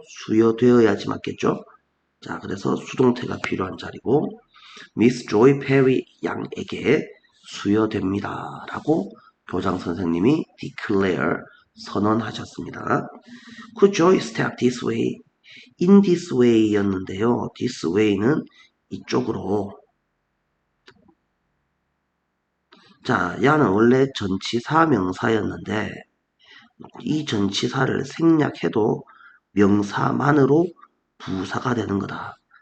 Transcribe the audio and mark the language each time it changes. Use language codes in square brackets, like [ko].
[ko] 수여되어야지 맞겠죠. 자, 그래서 수동태가 필요한 자리고 미스 조이 페리 양에게 수여됩니다. 라고 교장 선생님이 declare 선언하셨습니다. [en] Could Joy step this way? In this way [ko] 였는데요. this way는 이쪽으로 자, 야는 원래 전치사 명사였는데 이 전치사를 생략해도 명사만으로 부사가 되는 거다.